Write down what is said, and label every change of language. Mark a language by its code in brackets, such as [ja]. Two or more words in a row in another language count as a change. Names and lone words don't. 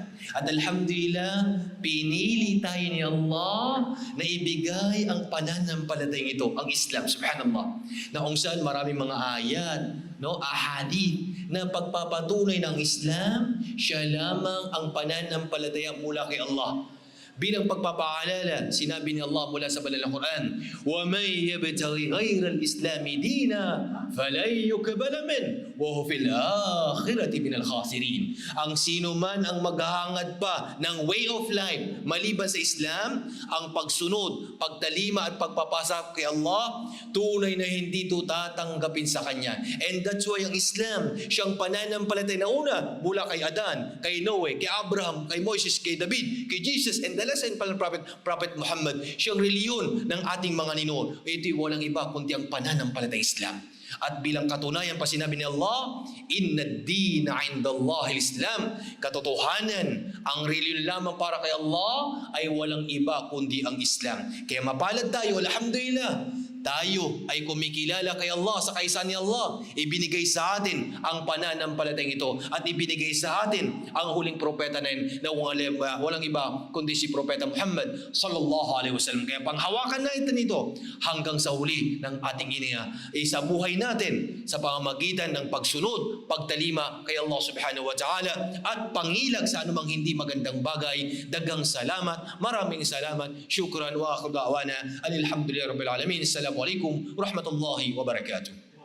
[tl] At alhamdulillah, pinili tayo ni Allah na ibigay ang pananampalatayang ito, ang Islam, subhanallah. Na kung saan maraming mga ayat, ahadith na pagpapatunay ng Islam, siya lamang ang pananampalataya mula kay Allah. Bilang pagpapaalala, sinabi ni Allah mula sa banal na Quran, [ar] وَمَنْ يَبْتَغِ غَيْرَ الْإِسْلَامِ دِينًا فَلَنْ يُقْبَلَ مِنْهُ وَهُوَ فِي الْآخِرَةِ مِنَ الْخَاسِرِينَ. [tl] Ang sino man ang maghahangad pa ng [en] way of life [tl] maliban sa Islam, ang pagsunod, pagtalima at pagpapasa kay Allah, tunay na hindi ito tatanggapin sa Kanya. [en] And that's why [tl] ang Islam, siyang pananampalataya na una mula kay Adan, kay Noe, kay Abraham, kay Moses, kay David, kay Jesus, [en] and the last and final Prophet Muhammad, [tl] siyang reliyon ng ating mga ninuno. Ito'y walang iba kundi ang pananampalataya Islam. At bilang katunayan pa sinabi ni Allah, [ar] إن الدين عند الله الإسلام. [tl] Katotohanan, ang reliyon lamang para kay Allah ay walang iba kundi ang Islam. Kaya mapalad tayo, alhamdulillah. Tayo ay kumikilala kay Allah sa kaisan ni Allah. Ibinigay sa atin ang pananampalatayang ito at ibinigay sa atin ang huling propeta na yun na walang iba kundi si Propeta Muhammad [ar] صلى الله عليه وسلم. [tl] Kaya panghawakan natin ito hanggang sa huli ng ating sa buhay natin sa pamamagitan ng pagsunod, pagtalima kay Allah [ar] سبحانه وتعالى [tl] at pangilag sa anumang hindi magandang bagay. Dagang salamat, maraming salamat, [ar] شكرا وآخر دعوانا الحمد لله رب العالمين. السلام عليكم ورحمة الله وبركاته.